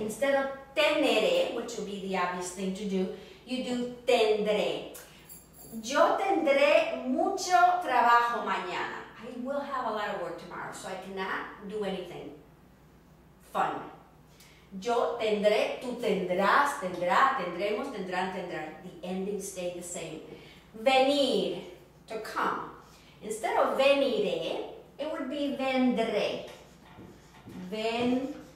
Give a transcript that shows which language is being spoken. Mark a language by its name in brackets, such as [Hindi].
[English] Instead of teneré, which will be the obvious thing to do, you do tendré. [Spanish] Yo tendré mucho trabajo mañana. [English] I will have a lot of work tomorrow, so I cannot do anything fun. [Spanish] Yo tendré, tú tendrás, tendrá, tendremos, tendrán, tendrán. [English] The endings stay the same. Venir, to come. Instead of veniré, it would be vendré. Vendré.